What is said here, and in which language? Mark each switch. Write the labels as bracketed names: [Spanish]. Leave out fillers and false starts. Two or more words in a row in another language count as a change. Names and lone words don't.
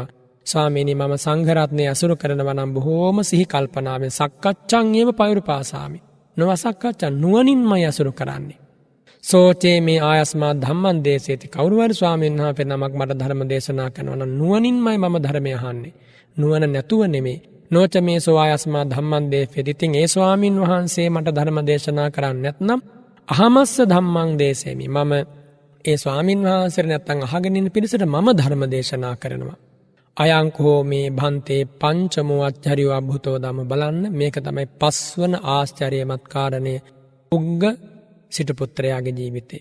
[Sinhala] ස්වාමීනි මම සංඝරත්නය අසුරු කරනවා නම් බොහෝම සිහි කල්පනාවෙන් [Pali] සක්කච්ඡං ඒව පෛරුපාසාමි. [Sinhala] නොවසක්කච්ඡා නුවණින්මයි අසුරු කරන්නේ. [Pali] සෝචේ මේ ආයස්මා ධම්මං දේශේති. [Sinhala] කවුරුහරි ස්වාමීන් වහන්සේ නමක් මට ධර්ම දේශනා කරනවා නම් නුවණින්මයි මම ධර්මය අහන්නේ. නුවණ නැතුව නෙමෙයි. [Pali] නොච මේ සෝ ආයස්මා ධම්මං දේශේති. [Sinhala] ඉතින් ඒ ස්වාමීන් වහන්සේ මට ධර්ම දේශනා කරන්නේ නැත්නම් [Pali] අහමස්ස ධම්මං දේශේමි. [Sinhala] මම ඒ ස්වාමීන් වහන්සේට නැත්තම් අහගෙන ඉන්න පිරිසට මම ධර්ම දේශනා කරනවා. [Pali] අයංකෝ මේ භන්තේ පංචමෝ අච්චරියෝ අභූතෝ ධම්ම. [Sinhala] බලන්න මේක තමයි පස්වන ආශ්චර්යමත් කාරණය උග්ග සිටු පුත්‍රයාගේ ජීවිතේ.